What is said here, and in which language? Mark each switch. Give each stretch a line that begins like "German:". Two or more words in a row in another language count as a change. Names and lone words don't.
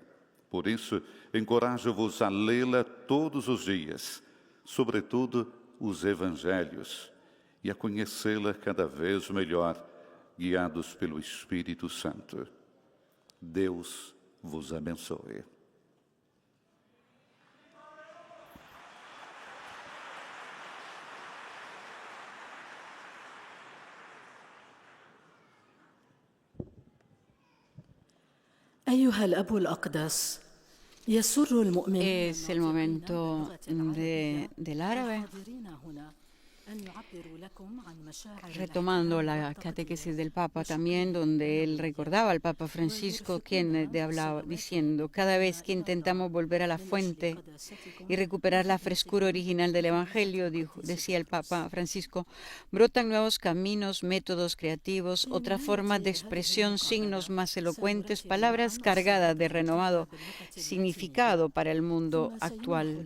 Portuguese: Por isso, encorajo-vos a lê-la todos os dias, sobretudo os Evangelhos, e a conhecê-la cada vez melhor, guiados pelo Espírito Santo. Deus vos abençoe.
Arabic: أيها الأب الأقدس يسر المؤمن
Spanish: Es el momento del árabe. Retomando la catequesis del Papa también, donde él recordaba al Papa Francisco, quien hablaba diciendo: cada vez que intentamos volver a la fuente y recuperar la frescura original del Evangelio, decía el Papa Francisco, brotan nuevos caminos, métodos creativos, otras formas de expresión, signos más elocuentes, palabras cargadas de renovado significado para el mundo actual.